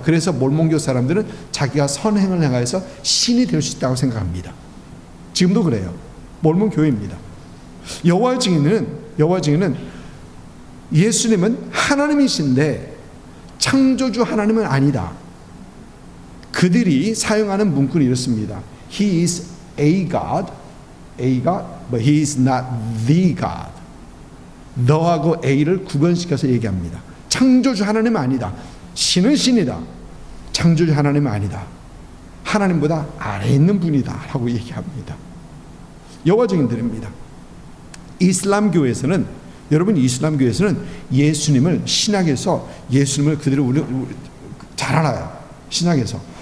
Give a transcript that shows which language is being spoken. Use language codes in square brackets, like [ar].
[ko] 그래서 몰몬교 사람들은 자기가 선행을 향하여서 신이 될 수 있다고 생각합니다. 지금도 그래요. 몰몬 교회입니다. 여호와의 증인은 예수님은 하나님이신데 창조주 하나님은 아니다. 그들이 사용하는 문구는 이렇습니다. [en] He is a God, but he is not the God. [ko] 너하고 A를 구분시켜서 얘기합니다. 창조주 하나님은 아니다. 신은 신이다. 창조주 하나님은 아니다. 하나님보다 아래에 있는 분이다 라고 얘기합니다. 여호와 증인들입니다. 이슬람교에서는 여러분 이슬람교에서는 예수님을 신약에서 예수님을 그들이 우리 잘 알아요. 신약에서.